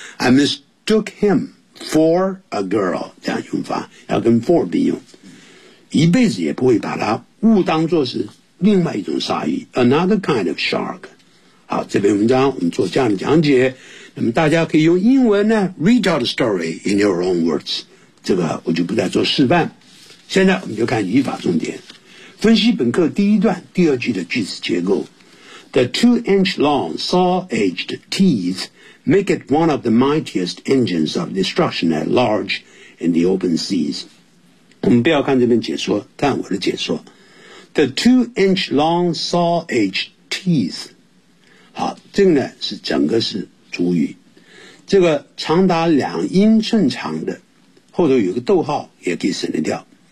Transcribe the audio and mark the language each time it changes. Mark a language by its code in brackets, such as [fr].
[en] I mistook him for a girl， [zh] 这样用法要跟 for 并用，一辈子也不会把它误当作是另外一种鲨鱼， [en] another kind of shark。 [zh] 好，这篇文章我们做这样的讲解，那么大家可以用英文呢 [en] read out the story in your own words， [zh] 这个我就不再做示范。现在我们就看语法重点，分析本课第一段第二句的句子结构。 [en] The 2-inch-long saw-edged teeth make it one of the mightiest engines of destruction at large in the open seas. [zh] 我们不要看这边解说，看我的解说。 [en] The 2-inch-long saw-edged teeth， [zh] 好，这个呢是整个是主语。这个长达两英寸长的，后头有个逗号也可以省得掉。